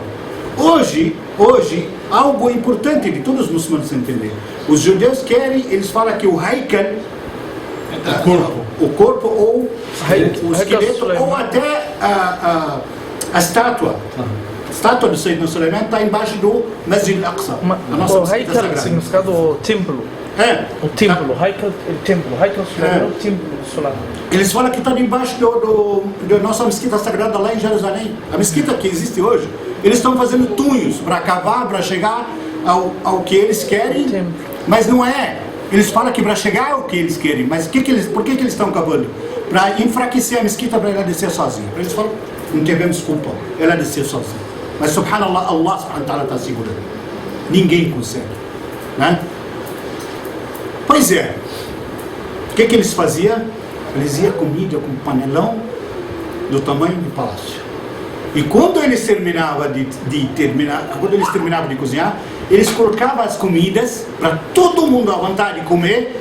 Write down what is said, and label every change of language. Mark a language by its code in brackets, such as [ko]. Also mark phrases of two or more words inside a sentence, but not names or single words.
[pt] Hoje, algo importante de todos os muçulmanos entenderem. Os judeus querem, eles falam que o Haikal, o corpo ou o esqueleto, ou até a estátua. A estátua do Sayyidina Suleiman está embaixo do Masjid al-Aqsa. O Haikal significado o templo. O templo, Haikal, o templo. Haikal Suleiman, o templo do Suleiman. Eles falam que está debaixo da nossa mesquita sagrada lá em Jerusalém. A mesquita que existe hoje. Eles estão fazendo túneis para cavar, para chegar ao que eles querem, mas não é. Eles falam que para chegar ao que eles querem, mas por que eles estão cavando? Para enfraquecer a mesquita, para ela descer sozinha. Eles falam, não tivemos culpa, ela descer sozinha. Mas subhanallah, [ar] الله سبحانه وتعالى [pt] está segurando. Ninguém consegue. Né? Pois é. O que eles faziam? Eles iam comida com um panelão do tamanho do palácio. E quando eles terminavam de cozinhar, eles colocavam as comidas para todo mundo à vontade comer.